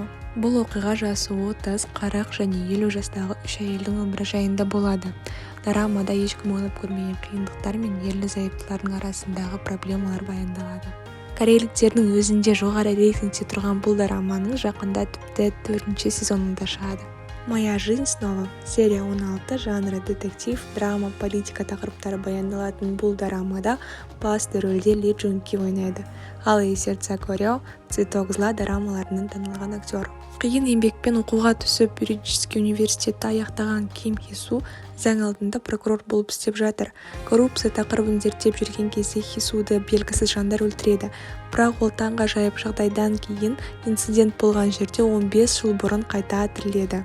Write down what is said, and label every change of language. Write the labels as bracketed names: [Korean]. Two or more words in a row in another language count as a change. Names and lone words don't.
[Kazakh] Бұл оқиға жасы 30, 40 және 50 жастағы 3 әйелдің өмірі жайында болады. Дорамада ешкім ойлап көрмеген қиындықтар мен ерлі-зайыптылардың арасындағы проблемалар баяндалады. Корейліктердің өзінде жоғары рейтингте тұрған бұл дораманың жақында тіпті 4-ші сезонында шығады. [Russian] Моя жизнь снова, серия 16, [Kazakh] жанры детектив, драма, политика тақырыптары баяндалатын бұл дорамада басты рөлде Ли Джун Ки ойнайды. Ал сердца Корео, цветок зла дорамаларының танылған актер. Қиын еңбекпен оқуға түсіп, юридический университетті аяқтаған Ким Хэ Су заң алдында прокурор болып істеп жатыр. Коррупция тақырыбын зерттеп жүрген кезде Хэ Суды белгісіз жандар өлтіреді. Бірақ ол таңғажайып жағдайдан кейін инцидент болған жерде 15 жыл бұрын қайта тіріледі.